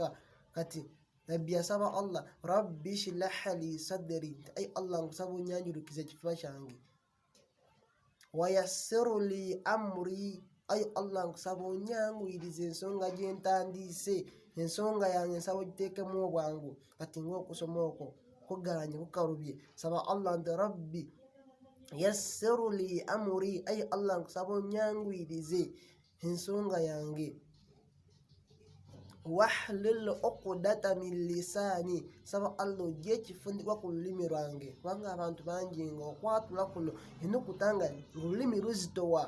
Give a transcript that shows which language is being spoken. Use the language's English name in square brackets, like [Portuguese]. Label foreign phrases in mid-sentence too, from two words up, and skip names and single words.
[Ganda] Kati nabbi yasaba Allah [Arabic] رب اشرح لي صدري, [Ganda] nti ayi Allah nkusaba onyanjulukize ekifuba kyange. [Arabic] ويسر لي أمري, [Ganda] ayi Allah nkusaba onyanguyirize ensonga gye ntandiise, ensonga yange nsaba ogiteekemu obwangu. Kati ng'okusoma okwo kugaanye kukalubye, saba Allah nti [Arabic] رب يسر لي أمري, [Ganda] ayi Allah nkusaba onyanguyirize ensonga yange. [Arabic] واحلل عقدة من لساني, [Ganda] saba Allah oggye ekifundikwa ku lulimi lwange, kubanga abantu bangi nga okwatula kuno ennukuta nga olulimi luzitowa.